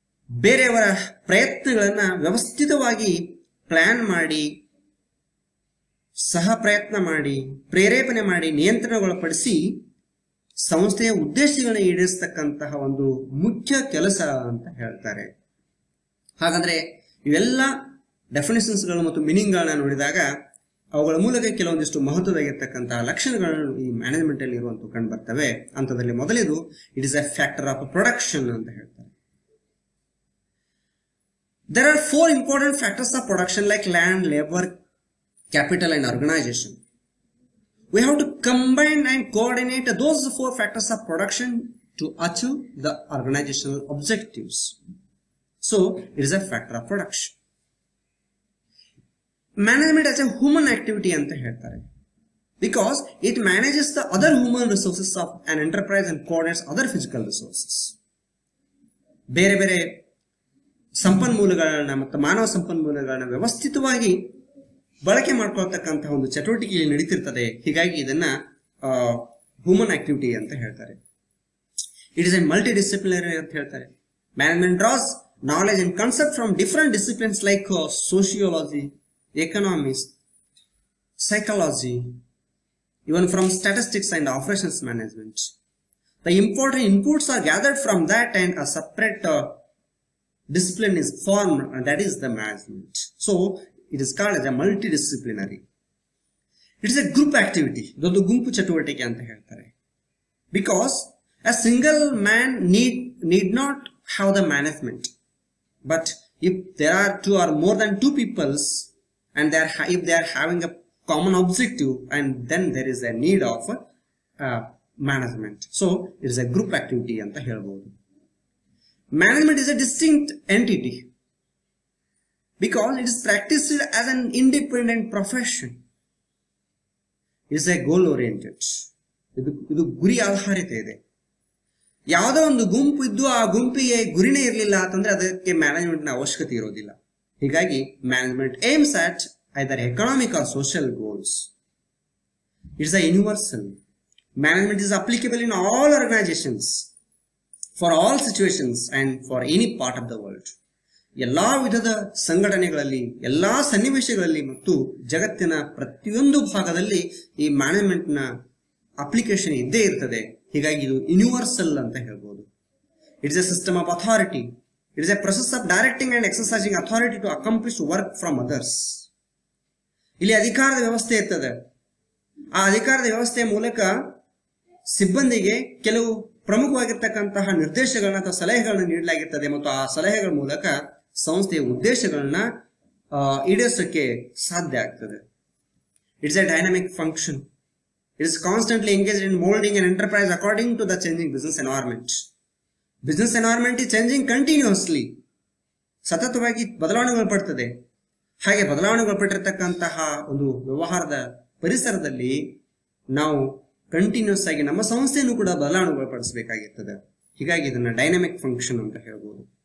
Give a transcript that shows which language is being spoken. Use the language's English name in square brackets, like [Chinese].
[Kannada] ಬೇರೆಯವರ ಪ್ರಯತ್ನಗಳನ್ನ ವ್ಯವಸ್ಥಿತವಾಗಿ ಪ್ಲಾನ್ ಮಾಡಿ, ಸಹ ಪ್ರಯತ್ನ ಮಾಡಿ, ಪ್ರೇರೇಪಣೆ ಮಾಡಿ, ನಿಯಂತ್ರಣಗೊಳಪಡಿಸಿ ಸಂಸ್ಥೆಯ ಉದ್ದೇಶಗಳನ್ನ ಈಡೇರಿಸತಕ್ಕಂತಹ ಒಂದು ಮುಖ್ಯ ಕೆಲಸ ಅಂತ ಹೇಳ್ತಾರೆ. ಹಾಗಾದ್ರೆ ಇವೆಲ್ಲ ಡೆಫಿನೇಷನ್ಸ್ಗಳು ಮತ್ತು ಮೀನಿಂಗ್ಗಳನ್ನ ನೋಡಿದಾಗ ಅವುಗಳ ಮೂಲಕ ಕೆಲವೊಂದಿಷ್ಟು ಮಹತ್ವದಾಗಿರ್ತಕ್ಕಂತಹ ಲಕ್ಷಣಗಳನ್ನು ಈ ಮ್ಯಾನೇಜ್ಮೆಂಟ್ ಅಲ್ಲಿ ಇರುವಂತ ಕಂಡು ಬರ್ತವೆ. ಅಂತದಲ್ಲಿ ಮೊದಲಿದು [English] it is a factor of production [Kannada] ಅಂತ ಹೇಳ್ತಾರೆ. [English] There are 4 important factors of production like land, labor, capital and organization. We have to combine and coordinate those 4 factors of production to achieve the organizational objectives. So, it is a factor of production. Management as a human activity [Kannada] anta ಹೇಳ್ತಾರೆ, [English] because it manages the other human resources of an enterprise and coordinates other physical resources. [Kannada] ಬೇರೆ ಬೇರೆ ಸಂಪನ್ಮೂಲಗಳನ್ನ ಮತ್ತು ಮಾನವ ಸಂಪನ್ಮೂಲಗಳನ್ನ ವ್ಯವಸ್ಥಿತವಾಗಿ ಬಳಕೆ ಮಾಡ್ಕೊಳ್ತಕ್ಕಂತಹ ಒಂದು ಚಟುವಟಿಕೆ ನಡೀತಿರ್ತದೆ. ಹೀಗಾಗಿ ಇದನ್ನ ಹ್ಯೂಮನ್ ಆಕ್ಟಿವಿಟಿ ಅಂತ ಹೇಳ್ತಾರೆ. [English] it is a multidisciplinary [Kannada] ಅಂತ ಹೇಳ್ತಾರೆ. [English] Management draws knowledge and concept from different disciplines like sociology, economics, psychology, even from statistics and operations management. The important inputs are gathered from that and a separate discipline is formed, and that is the management. So it is called as a multidisciplinary. It is a group activity. [Kannada] ಇದೊಂದು ಗುಂಪು ಚಟುವಟಿಕೆ ಅಂತ ಹೇಳ್ತಾರೆ. [English] Because a single man need not have the management. But if there are two or more than two peoples and if they are having a common objective, and then there is a need of management. So it is a group activity [Kannada] anta helbodu. [English] Management is a distinct entity because it is practiced as an independent profession. It is a goal oriented. [Kannada] ಇದು ಗುರಿ ಆಧಾರಿತ ಇದೆ. ಯಾವುದೋ ಒಂದು ಗುಂಪು ಇದ್ದು ಆ ಗುಂಪಿಗೆ ಗುರಿನೇ ಇರಲಿಲ್ಲ ಅಂತಂದ್ರೆ ಅದಕ್ಕೆ ಮ್ಯಾನೇಜ್ಮೆಂಟ್ ನ ಅವಶ್ಯಕತೆ ಇರೋದಿಲ್ಲ. ಹೀಗಾಗಿ [English] Management aims at either economic or social goals. It is a universal. Management is applicable in all organizations, for all situations and for any part of the world. [Kannada] ಎಲ್ಲಾ ವಿಧದ ಸಂಘಟನೆಗಳಲ್ಲಿ, ಎಲ್ಲಾ ಸನ್ನಿವೇಶಗಳಲ್ಲಿ ಮತ್ತು ಜಗತ್ತಿನ ಪ್ರತಿಯೊಂದು ಭಾಗದಲ್ಲಿ ಈ ಮ್ಯಾನೇಜ್ಮೆಂಟ್ ನ ಅಪ್ಲಿಕೇಶನ್ ಇದ್ದೇ ಇರ್ತದೆ. ಹೀಗಾಗಿ ಇದು ಯೂನಿವರ್ಸಲ್ ಅಂತ ಹೇಳ್ಬೋದು. [English] It is a system of authority. It is a process of directing and exercising authority to accomplish work from others. [Kannada] ಇಲ್ಲಿ ಅಧಿಕಾರದ ವ್ಯವಸ್ಥೆ ಇರ್ತದೆ. ಆ ಅಧಿಕಾರದ ವ್ಯವಸ್ಥೆಯ ಮೂಲಕ ಸಿಬ್ಬಂದಿಗೆ ಕೆಲವು ಪ್ರಮುಖವಾಗಿರ್ತಕ್ಕಂತಹ ನಿರ್ದೇಶಗಳನ್ನ ಅಥವಾ ಸಲಹೆಗಳನ್ನ ನೀಡಲಾಗಿರ್ತದೆ ಮತ್ತು ಆ ಸಲಹೆಗಳ ಮೂಲಕ ಸಂಸ್ಥೆಯ ಉದ್ದೇಶಗಳನ್ನ ಈಡೇರಿಸಕ್ಕೆ ಸಾಧ್ಯ ಆಗ್ತದೆ. [English] It's a dynamic function. It is constantly engaged in molding an enterprise according to the changing business environment. Business environment is changing continuously. [Kannada] ಸತತವಾಗಿ ಬದಲಾವಣೆಗೊಳಪಡ್ತದೆ. ಹಾಗೆ ಬದಲಾವಣೆಗೊಳಪಟ್ಟಿರತಕ್ಕಂತಹ ಒಂದು ವ್ಯವಹಾರದ ಪರಿಸರದಲ್ಲಿ ನಾವು ಕಂಟಿನ್ಯೂಸ್ ಆಗಿ ನಮ್ಮ ಸಂಸ್ಥೆಯನ್ನು ಕೂಡ ಬದಲಾವಣೆಗೊಳಪಡಿಸಬೇಕಾಗಿರ್ತದೆ. ಹೀಗಾಗಿ ಇದನ್ನ ಡೈನಾಮಿಕ್ ಫಂಕ್ಷನ್ ಅಂತ ಹೇಳ್ಬೋದು.